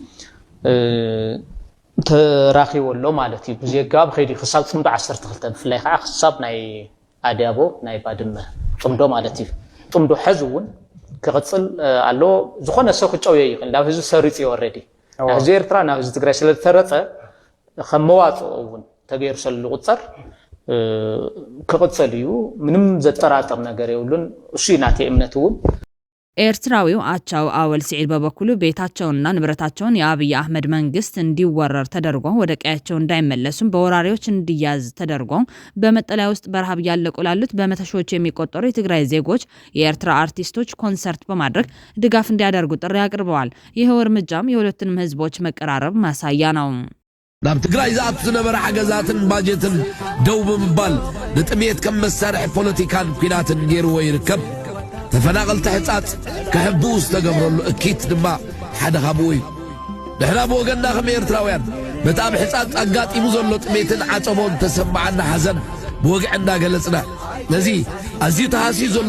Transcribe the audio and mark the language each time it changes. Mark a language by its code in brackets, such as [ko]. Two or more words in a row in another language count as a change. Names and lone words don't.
[ti] ተራኺቦሎ ማለት እዩ። ብዘጋብ ከይዲ ክሳብ ፅምዶ 12 ብፍላይ ከዓ ክሳብ ናይ ኣድያቦ ናይ ባድመ ፅምዶ ማለት እዩ። ፅምዶ ሕዚ እውን ክቕፅል ኣሎ። ዝኾነ ሰብ ክጨውየ ይኽእል ናብ ህዝቢ ሰሪፅ እዩ ኦልሬዲ ናብ ህዝቢ ኤርትራ ናብ ህዝቢ ትግራይ ስለዝተረፀ ከም መዋፅኦ እውን ተገይሩ ስለ ዝቁፀር ክቕፅል እዩ። ምንም ዘጠራጥር ነገር የብሉን። እሱ ናተይ እምነት እውን [am] ኤርትራዊው አቻው አወል ሲዒድ በበኩሉ ቤታቸውንና ንብረታቸውን የአብይ አህመድ መንግስት እንዲወረር ተደርጎ ወደ ቀያቸው እንዳይመለሱም በወራሪዎች እንዲያዝ ተደርጎ በመጠለያ ውስጥ በረሃብ ያለቁ ላሉት በመቶ ሺዎች የሚቆጠሩ የትግራይ ዜጎች የኤርትራ አርቲስቶች ኮንሰርት በማድረግ ድጋፍ እንዲያደርጉ ጥሪ አቅርበዋል። ይህ እርምጃም የሁለቱንም ህዝቦች መቀራረብ ማሳያ ነው። [ti] ናብ ትግራይ ዝኣቱ ዝነበረ ሓገዛትን ባጀትን ደው ብምባል ንጥሜት ከም መሳርሒ ፖለቲካን ኩናትን ገይርዎ ይርከብ። ተፈናቀልቲ ሕፃፅ ክሕብኡ ዝተገብረሉ እኪት ድማ ሓደ ካብኡ እዩ። ንሕና ብወገንና ከም ኤርትራውያን በጣም ሕፃፅ ኣጋጢሙ ዘሎ ጥሜትን ዓፀቦን ተሰማዓና ሓዘን ብወግዕ እንዳገለጽና ነዚ ኣዝዩ ተሃስዩ ዘሎ